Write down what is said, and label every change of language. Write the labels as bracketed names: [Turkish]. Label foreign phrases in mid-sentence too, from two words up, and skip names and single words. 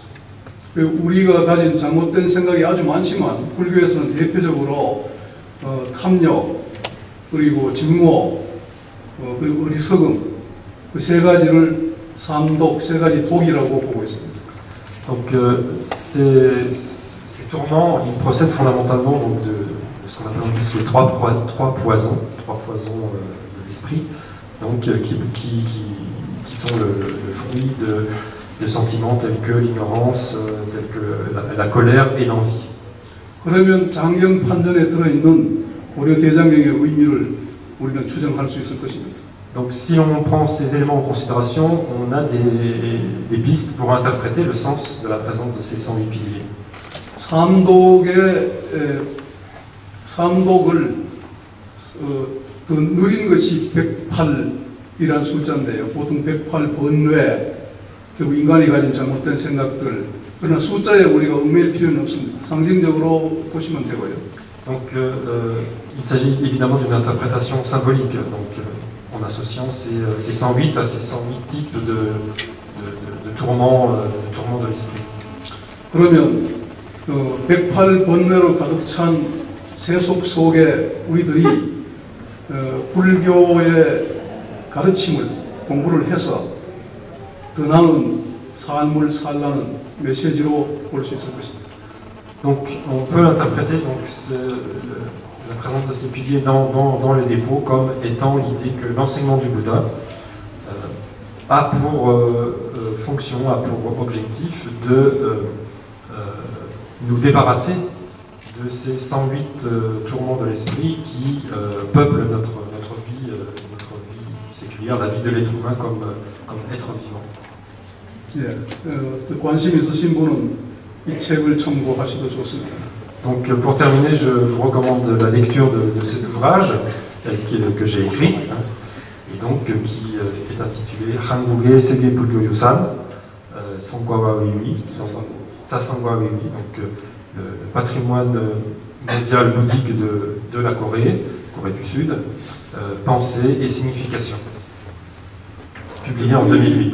[Korean] 우리가 가진 잘못된 생각이 아주 많지만 불교에서는 대표적으로 탐욕, 그리고 증오, 그리고 어리석음 그 세 가지를 삼독, 세 가지 독이라고 보고 있습니다. [French] Donc ces tourments, ils procèdent fondamentalement donc, de ce qu'on appelle en les trois poisons de l'esprit, donc qui sont le fruit de sentiments tels que l'ignorance, tels que la colère et l'envie. [Korean] 그러면 장경 판전에 들어있는 고려 대장경의 의미를 우리는 추정할 수 있을 것입니다. [French] Donc si on prend ces éléments en considération, on a des pistes pour interpréter le sens de la présence de ces 108 piliers. [Korean] 삼독을 더 느린 것이 108이라는 숫자인데요. 보통 108번뇌, 결국 인간이 가진 잘못된 생각들. 그러나 숫자에 우리가 얽매일 필요는 없습니다. 상징적으로 보시면 되고요. [French] Donc il s'agit évidemment d'une interprétation symbolique. Donc en associant ces 108 à ces 108 types de tourments de l'esprit. [Korean] 그러면 108번뇌로 가득 찬 세속 속에 우리들이 불교의 가르침을 공부를 해서 더 나은 삶을 살라는 메시지로 볼 수 있을 것입니다. [French] Donc on peut interpréter donc, la présence de ces piliers dans le dépôt comme étant l'idée que l'enseignement du Bouddha a pour fonction, a pour objectif de nous débarrasser de ces 108 tourments de l'esprit qui peuplent notre vie séculière, la vie de l'être humain comme être vivant. [Korean] 관심 있으신 분은 이 책을 참고하셔도 좋습니다. [French] Donc pour terminer, je vous recommande la lecture de cet ouvrage que j'ai écrit, et donc qui est intitulé Hanguge Sege Pulgyo Yusan, Songwa Wiwi, Sasangwa Wiwi, donc le patrimoine mondial bouddhique de la Corée du Sud, pensée et signification, publié en 2008.